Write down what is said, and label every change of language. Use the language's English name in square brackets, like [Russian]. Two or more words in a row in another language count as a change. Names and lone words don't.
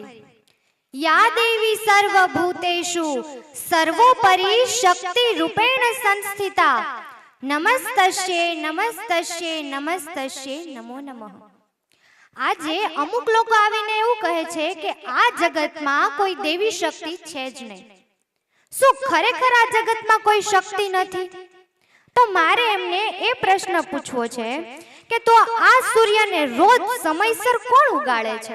[Sanskrit] या देवी सर्वभूतेषु सर्वोपरि शक्ति रूपेण संस्थिता नमस्तस्ये नमस्तस्ये नमस्तस्ये नमो नमः। [Gujarati] આજે અમુક લોકો આવીને એવું કહે છે કે આ જગતમાં કોઈ દેવી શક્તિ છે જ નહીં. શું ખરેખર આ જગતમાં કોઈ શક્તિ નથી? તો મારે એમને એ પ્રશ્ન પૂછવો છે કે તો આ સૂર્યને રોજ સમયસર કોણ ઉગાડે છે?